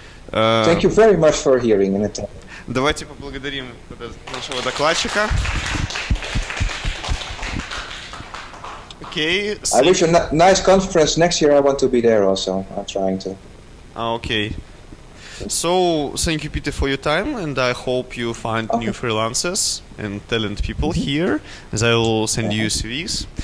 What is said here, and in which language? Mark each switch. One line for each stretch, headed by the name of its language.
English: Thank you very much for hearing and attending.
Russian: Давайте поблагодарим нашего докладчика.
English: Okay. I wish you a nice conference next year. I want to be there also. I'm trying to. Okay. So, thank you, Peter, for your time, and I hope you find new freelancers and talent people here, as I will send you CVs.